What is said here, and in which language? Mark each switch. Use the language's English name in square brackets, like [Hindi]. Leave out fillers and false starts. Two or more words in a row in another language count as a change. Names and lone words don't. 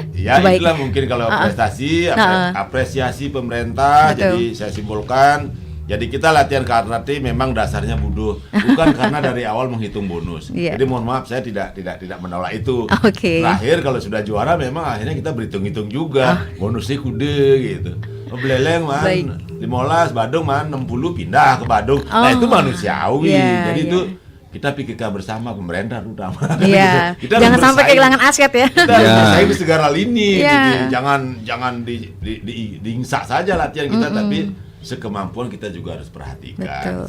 [Indonesian] Ya itulah mungkin kalau prestasi, apresiasi pemerintah. Jadi saya simpulkan, jadi kita latihan karate memang dasarnya bodoh, bukan karena dari awal menghitung bonus. Jadi mohon maaf, saya tidak menolak itu. Terakhir kalau sudah juara memang akhirnya kita berhitung-hitung juga, bonusnya kude gitu. Buleleng man 15, Badung man 60 pindah ke Badung. Nah itu manusiawi. Jadi itu kita pikirkan bersama, pemerintah terutama. Kita jangan sampai kehilangan aset ya. Kita bersaing di segala lini. Gitu. Jangan diingsak saja latihan kita, tapi sekemampuan kita juga harus perhatikan.